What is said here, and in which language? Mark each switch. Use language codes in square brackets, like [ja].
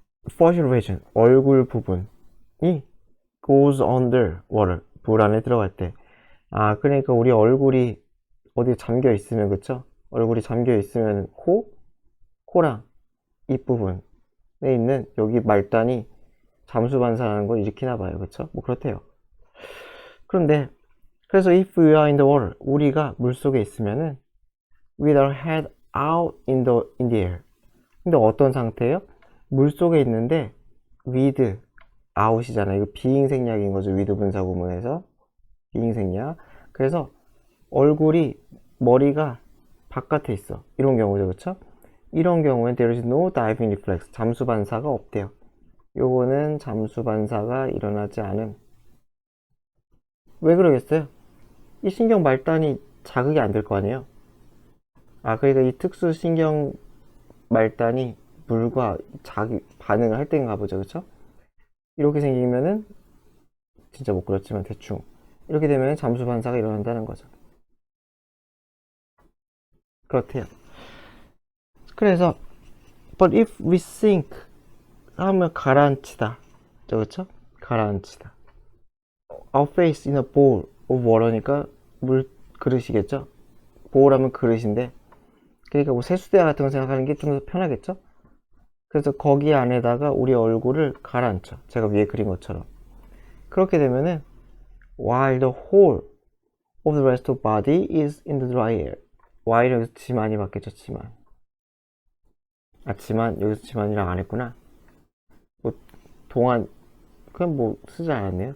[en] facial region, [ko] 얼굴 부분이 [en] goes under water, [ko] 물 안에 들어갈 때. 아, 그러니까 우리 얼굴이 어디 잠겨 있으면, 그쵸? 얼굴이 잠겨 있으면 코랑 입 부분에 있는 여기 말단이 잠수 반사라는 걸 일으키나 봐요. 그쵸? 뭐 그렇대요. [en] 그런데 그래서 if we are in the water, [ko] 우리가 물속에 있으면은 [en] with our head out in the air. [ko] 근데 어떤 상태예요? 물속에 있는데 with out이잖아요. 이거 비행생략인 거죠. with 분사 구문에서 비행생략. 그래서 얼굴이 머리가 바깥에 있어. 이런 경우죠. 그쵸? 이런 경우엔 [en] there is no diving reflex. [ko] 잠수 반사가 없대요. 요거는 잠수 반사가 일어나지 않음. 왜 그러겠어요? 이 신경 말단이 자극이 안 될 거 아니에요? 아, 그러니까 이 특수 신경 말단이 물과 반응을 할 때인가 보죠. 그쵸? 이렇게 생기면은 진짜 못 그렇지만 대충 이렇게 되면 잠수 반사가 일어난다는 거죠. 그렇대요. 그래서 [en] but if we sink [ko] 하면 가라앉히다. 그쵸? 가라앉히다. [en] Our face in a bowl of water니까 [ko] 물 그릇이겠죠? bowl하면 그릇인데 그러니까 뭐 세수대야 같은 거 생각하는 게 좀 더 편하겠죠? 그래서 거기 안에다가 우리 얼굴을 가라앉혀. 제가 위에 그린 것처럼. 그렇게 되면은 [en] while the whole of the rest of body is in the dry air. [ko] while 여기서 지만이 맞겠죠, 지만. 아, 지만 여기서 지만이랑 안 했구나. 뭐 동안 그냥 뭐 쓰지 않았네요.